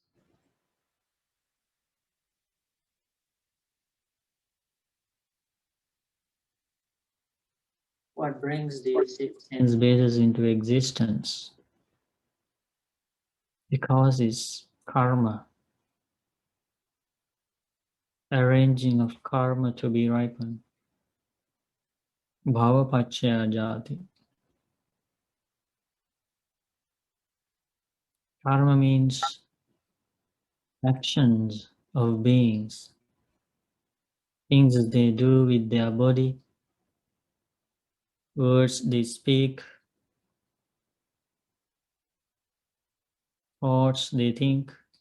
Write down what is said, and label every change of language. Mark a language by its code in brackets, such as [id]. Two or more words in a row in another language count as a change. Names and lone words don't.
[en] What brings these six sense bases into existence? Because it's karma, arranging of karma to be ripened. [pi] Bhava pachya jati. [en] Karma means actions of beings, things they do with their body, words they speak, thoughts they think.